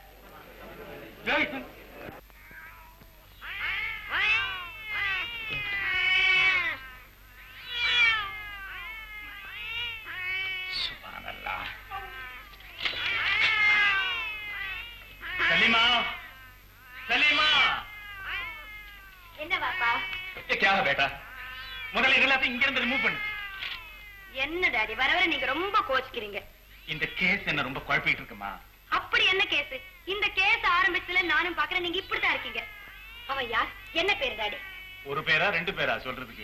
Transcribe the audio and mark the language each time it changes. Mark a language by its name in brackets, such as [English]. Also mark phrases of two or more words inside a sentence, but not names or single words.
[Arabic] سبحان الله. [Tamil] சலீமா, சலீமா. என்ன பாப்பா? [Hindi] ये क्या है बेटा? [Tamil] முதல்ல இதெல்லாம் இங்க இருந்து ரிமூவ் பண்ணு. என்ன டாடி வர வர நீங்க ரொம்ப கோச்சிக்கிறீங்க. இந்த கேஸ் என்ன ரொம்ப குழப்பிட்டு இருக்குமா? அப்படி என்ன கேஸ்? இந்த கேஸ் ஆரம்பிச்சதுல நானும் பாக்குறேன் நீங்க இப்படிதான் இருக்கீங்க. அவன் யார்? என்ன பேரு டாடி? ஒரு பேரா 2 பேரா சொல்றதுக்கு?